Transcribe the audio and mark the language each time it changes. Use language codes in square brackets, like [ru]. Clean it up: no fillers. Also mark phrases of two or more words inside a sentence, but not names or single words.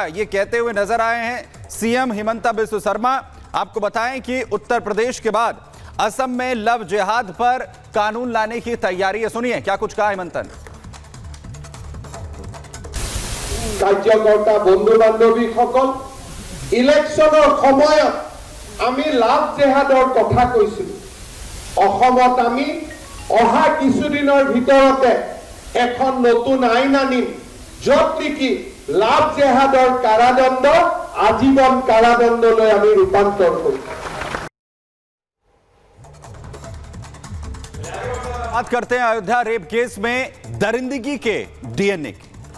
[hi] ये कहते हुए नजर आए हैं सीएम हिमंता बिस्वा शर्मा। आपको बताएं कि उत्तर प्रदेश के बाद असम में लव जिहाद पर कानून लाने की तैयारी है। सुनिए क्या कुछ कहा हिमंतन। [as] কাৰ্যকৰ্তা বন্ধু বান্ধৱীসকল ইলেকশ্বনৰ সময়ত আমি লাভ জেহাদৰ কথা কৈছিলো। অসমত আমি অহা কিছুদিনৰ ভিতৰতে এখন নতুন আইন আনিম, য'ত নেকি লাভ জেহাদৰ কাৰাদণ্ড আজীৱন কাৰাদণ্ডলৈ আমি ৰূপান্তৰ কৰিম। [hi] बात करते हैं अयोध्या रेप केस में दरिंदगी के डीएनए की।